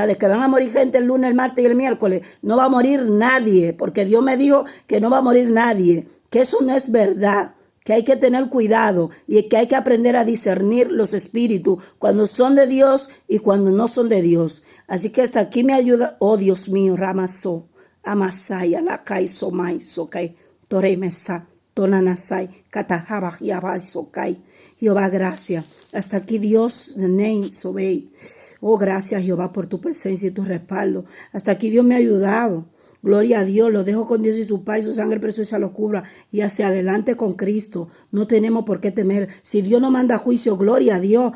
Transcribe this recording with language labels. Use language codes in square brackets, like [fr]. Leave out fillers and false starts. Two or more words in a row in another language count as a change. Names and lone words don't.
[es] De que van a morir gente el lunes, el martes y el miércoles. No va a morir nadie, porque Dios me dijo que no va a morir nadie. Que eso no es verdad. Que hay que tener cuidado y que hay que aprender a discernir los espíritus cuando son de Dios y cuando no son de Dios. Así que hasta aquí me ayuda. Oh Dios mío, Ramaso, Amasai, Alakai, Somai, Sokai, Toremesa, Tonanasai, Katajabaj, Yabai, Sokai. Jehová, gracias. Hasta aquí Dios, Nei, Sobei. Oh, gracias Jehová por tu presencia y tu respaldo. Hasta aquí Dios me ha ayudado. Gloria a Dios, lo dejo con Dios y su paz y su sangre preciosa lo cubra y hacia adelante con Cristo. No tenemos por qué temer. Si Dios no manda juicio, gloria a Dios.